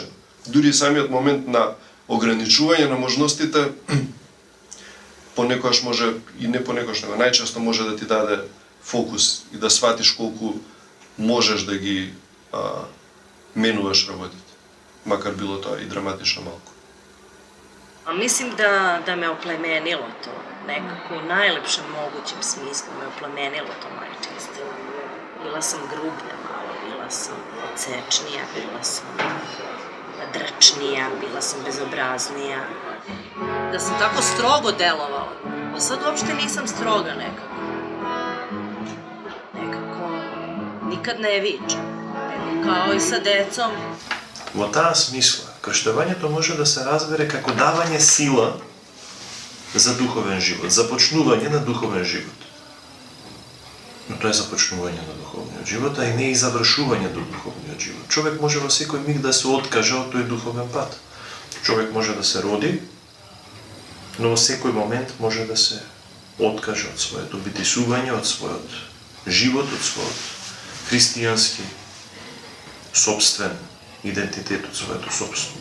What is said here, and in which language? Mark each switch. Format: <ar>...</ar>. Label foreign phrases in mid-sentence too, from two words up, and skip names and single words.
<mk>Дури самиот момент на ограничување на можностите понекогаш може и не понекогаш, него најчесто може да ти даде фокус и да сватиш колку можеш да ги менуваш работите, макар било тоа и драматично малку.</mk> <sr>А мислим да ме оплеменило то, некако у најлепшем могуćem смислу ме оплеменило то мајчинство. Bila sam grublja malo, bila sam odsečnija, bila sam drčnija, bila sam bezobraznija. Da sam tako strogo delovala, a sad uopšte nisam stroga nekako. Nekako nikad ne vičem, nego kao i sa decom.</sr> <mk>Во таа смисла, крштевањето може да се разбере како давање сила за духовен живот, започнување на духовен живот. Но тоа е започнување на духовниот живот, а и не и завршување до духовниот живот. Човек може во секој миг да се откаже од тој духовен пат. Човек може да се роди, но во секој момент може да се откаже од своето битисување, од својот живот, од својот христијански собствен идентитет, од своето собствено.</mk>